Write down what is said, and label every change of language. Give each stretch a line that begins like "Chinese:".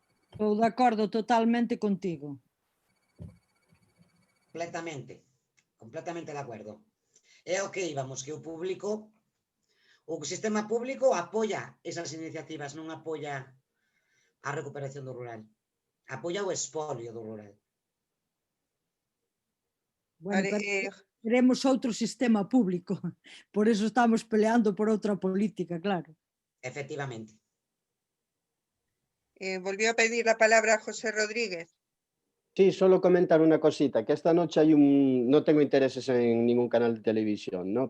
Galician: Estou de acordo totalmente contigo.
Spanish: Completamente de acuerdo.
Galician: É o que íbamos, que o público, o sistema público apoia esas iniciativas, non apoia a recuperación do rural, apoia o expolio do rural. Bueno, pero queremos outro sistema público, por eso estamos peleando por outra política, claro. Efectivamente.
Spanish: Volvió a pedir la palabra José Rodríguez. Sí, solo comentar una cosita, que esta noche hay no tengo intereses en ningún canal de televisión, ¿no?